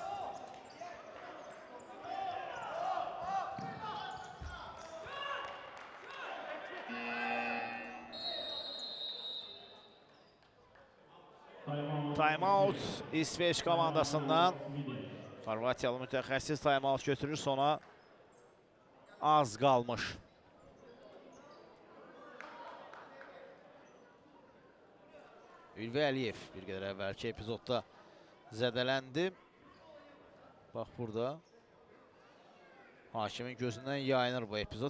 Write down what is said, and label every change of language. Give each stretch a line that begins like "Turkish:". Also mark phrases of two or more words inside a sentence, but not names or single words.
Azerbaijani: Time-out İsveç komandasından. Xorvatiyalı mütəxəssis time-out götürür, sona az qalmış. Ülvi Əliyev bir qədər əvvəlki epizodda zədələndi. Bax burada. Hakimin gözündən yayınır bu epizod.